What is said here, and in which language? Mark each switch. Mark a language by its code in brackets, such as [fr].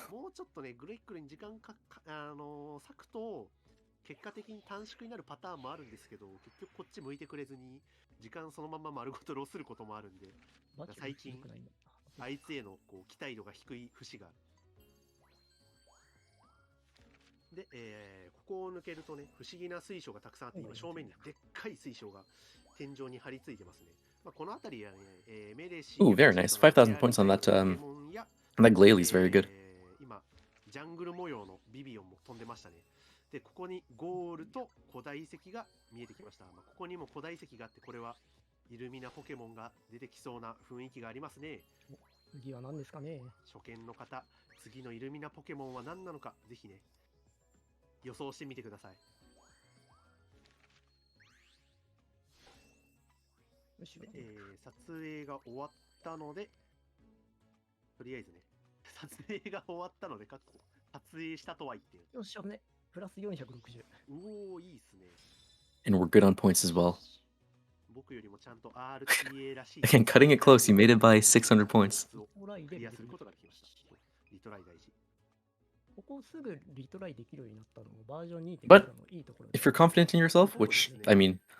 [ja] もうちょっとね、グレックルに時間か割くと、結果的に短縮になるパターンもあるんですけど、結局こっち向いてくれずに、時間そのまま丸ごとロスることもあるんで、最近、あいつへのこう期待度が低い節がある。で、ここを抜けるとね、不思議な水晶がたくさんあって、今正面にでっかい水晶が天井に張り付いてますね。まあ、この辺りはね、メレシー [en] Ooh, very nice. 5,000 points on that Glalie is very good. [ja] 今、ジャングル模様のビビオンも飛んでましたね。で、ここにゴールと古代遺跡が見えてきました。まあ、ここにも古代遺跡があって、これはイルミナポケモンが出てきそうな雰囲気がありますね。次は何ですかね。初見の方、次のイルミナポケモンは何なのか、ぜひね、予想してみてください。撮影が終わったので、とりあえずね、撮影が終わったので、撮影したとは言ってる。よっしゃね、プラス460。おお、いいっすね。 [en] And we're good on points as well. [ja] 僕よりもちゃんと RTA らしい。 [en] Again, cutting it close, you made it by 600 points. [ja] クリアすることができました。リトライ大事。ここすぐリトライできるようになったのもバージョン2.5 [en] But [ja] のいいところで。 [en] if you're confident in yourself, which, I mean,